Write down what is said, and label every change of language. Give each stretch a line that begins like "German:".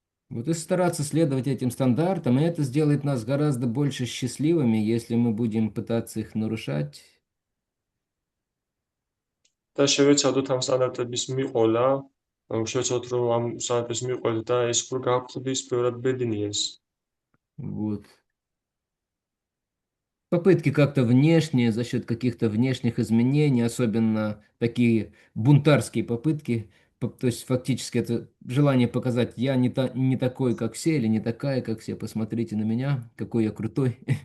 Russian: Вот и стараться следовать этим стандартам, и это сделает нас гораздо больше счастливыми, если мы будем пытаться их нарушать.
Georgian: და შევეცადოთ ამ სტანდარტების მიყოლა, შევეცადოთ რომ ამ სტანდარტებს მიყოლეთ და ეს უფრო გავხდეს ბევრად ბედნიერს.
Russian: Вот. Попытки как-то внешние, за счет каких-то внешних изменений, особенно такие бунтарские попытки, то есть фактически это желание показать, я не такой, как все, или не такая, как все, посмотрите на меня, какой я крутой.